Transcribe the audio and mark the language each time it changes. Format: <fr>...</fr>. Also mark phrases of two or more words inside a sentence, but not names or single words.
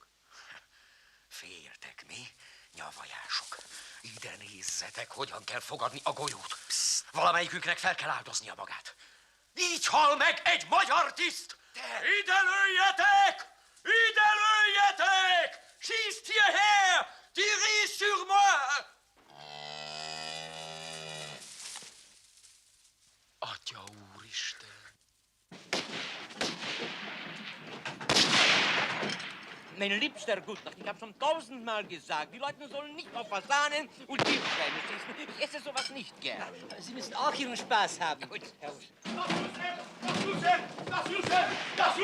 <hu>Féltek, mi? Nyavajások. Ide nézzetek, hogyan kell fogadni a golyót. Psst. Valamelyiküknek fel kell áldoznia magát. Így hal meg egy magyar tiszt! Ide lőjetek! Ide lőjetek!</hu> <de>Schießt hierher!</de> <fr>Tirez sur moi!</fr> <hu>Atya úristen!</hu> <de>Mein liebster Gutnacht, ich habe schon 1000-mal gesagt, die Leute sollen nicht auf Fasanen und Wildschweine schießen. Ich esse sowas nicht gern. Sie müssen auch Ihren Spaß haben. Herr Das Lucen! Das Lucen! Das Lucen!</de>